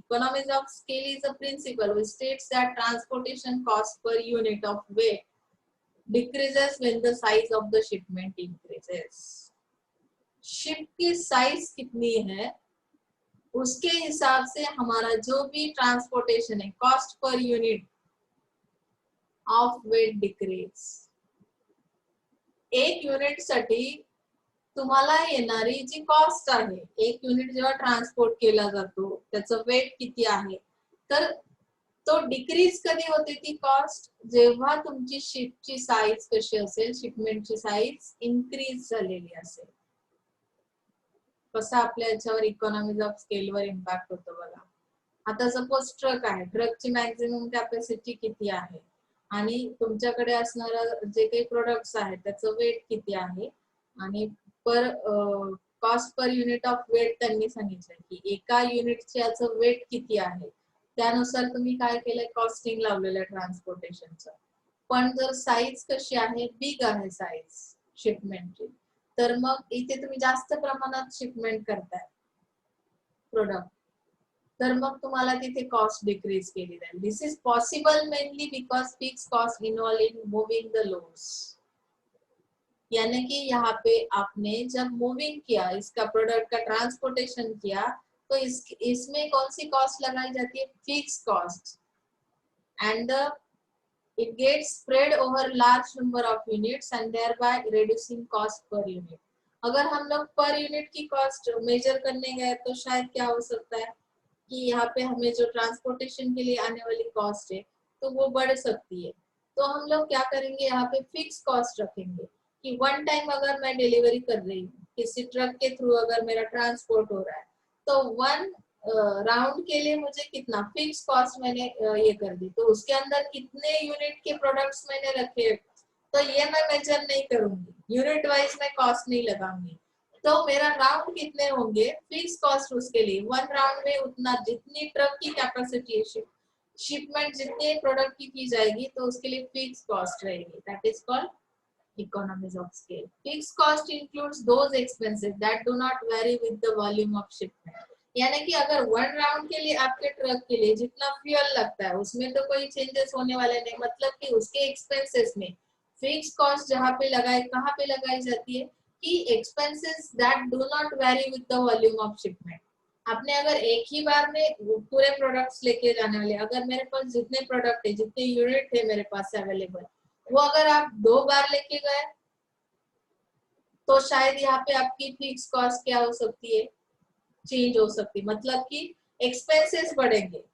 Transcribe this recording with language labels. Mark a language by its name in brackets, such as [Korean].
[English] Economies of scale is a principle which states that transportation cost per unit of weight decreases when the size of the shipment increases. [Hindi] Ship की size कितनी है उसके हिसाब से हमारा जो भी ट्रांसपोर्टेशन है, [English] Cost per unit of weight decrease. [Marathi] एक युनिट साठी तुम्हाला येणारी जी कॉस्ट आहे, एक युनिट जेव्हा ट्रान्सपोर्ट केला जातो त्याचं वेट किती आहे, तर तो डिक्रीज कधी होते ती कॉस्ट, जेव्हा तुमची शिपची साईज कशी असेल, शिपमेंटची साईज इन्क्रीज झालेली असेल। कसं आपल्या याच्यावर इकॉनॉमीज ऑफ स्केलवर इम्पॅक्ट होतो बघा। आता सपोज ट्रक आहे, ट्रकची मॅक्झिमम कॅपॅसिटी किती आहे आणि तुमच्याकडे असणारं जे काही प्रोडक्ट्स आहेत त्याचं वेट किती आहे, आणि पर cost per unit of weight त्यांनी सांगितलं की एका युनिटचं वेट किती आहे, त्यानुसार तुम्ही काय केलंय, कॉस्टिंग लावलेलं ट्रान्सपोर्टेशनचं। पण जर साईज कशी आहे, बिग आहे साईज शिपमेंटची, तर मग इथे तुम्ही जास्त प्रमाणात शिपमेंट करताय प्रोडक्ट, तर मग तुम्हाला तिथे कॉस्ट डिक्रीज केली जाईल। [English] this is possible mainly because fix cost involve in moving the loads, [Hindi] यानी कि यहाँ पे आपने जब मूविंग किया, इसका प्रोडक्ट का ट्रांसपोर्टेशन किया, तो इसमें कौन सी कॉस्ट लगाई जाती है, fix cost, and the [English] It gets spread over large number of units and thereby reducing cost per unit. [Hindi] अगर हम लोग पर यूनिट की कॉस्ट मेजर करने गए तो शायद क्या हो सकता है कि यहाँ पे हमें जो ट्रांसपोर्टेशन के लिए आने वाली कॉस्ट है तो वो बढ़ सकती है। तो हम लोग क्या करेंगे, यहाँ पे फिक्स कॉस्ट रखेंगे कि वन टाइम अगर मैं डिलीवरी कर रही हूँ किसी ट्रक के थ्रू, अगर मेरा ट्रांसपोर्ट हो रहा है तो वन राउंड के लिए मुझे कितना फिक्स कॉस्ट मैंने ये कर दी, तो उसके अंदर कितने यूनिट के प्रोडक्ट्स मैंने रखे तो ये मैं मेजर नहीं करूंगी, यूनिट वाइज मैं कॉस्ट नहीं लगाऊंगी। तो मेरा राउंड कितने होंगे फिक्स कॉस्ट उसके लिए, वन राउंड में उतना जितनी ट्रक की कैपेसिटी है, शिपमेंट जितने प्रोडक्ट की जाएगी तो उसके लिए फिक्स कॉस्ट रहेगी, [English] That is called economies of scale. Fixed cost includes those expenses that do not vary with the volume of shipment. [Hindi] यानी कि अगर वन राउंड के लिए आपके ट्रक के लिए जितना फ्यूल लगता है उसमें तो कोई चेंजेस होने वाले नहीं, मतलब कि उसके एक्सपेंसेस में फिक्स कॉस्ट जहाँ पे लगाए कहाँ पे लगाई जाती है कि [English] Expenses that do not vary with the volume of shipment. [Hindi] आपने अगर एक ही बार में पूरे प्रोडक्ट्स लेके जाने वाले, अगर मेरे पास जितने प्रोडक्ट है जितने यूनिट है मेरे पास अवेलेबल, वो अगर आप 2 बार लेके गए तो शायद यहाँ पे आपकी फिक्स कॉस्ट क्या हो सकती है, चेंज हो सकती है, मतलब कि एक्सपेंसेस बढ़ेंगे।